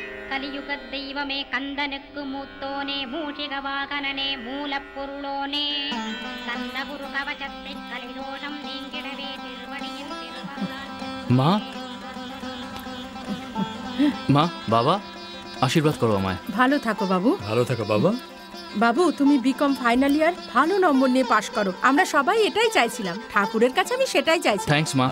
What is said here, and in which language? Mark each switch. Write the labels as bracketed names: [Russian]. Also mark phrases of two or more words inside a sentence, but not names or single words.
[Tamil] கலியுக தெய்வமே கந்தனுக்கு மூத்தோனே மூஷிக வாகனனே மூலப்பொருளோனே கந்த குரு கவசத்தை கலிதோஷம் நீங்கிடவே திருவடியின் [Bangla] মা মা বাবা আশীর্বাদ করো আমায়। ভালো থাকো বাবু। ভালো থাকো বাবা। বাবু তুমি [English] B.Com final year [Bangla] ভালো নম্বর নিয়ে পাশ করো, আমরা সবাই এটাই চাইছিলাম, ঠাকুরের কাছে আমি সেটাই চাইছি। থ্যাঙ্কস মা।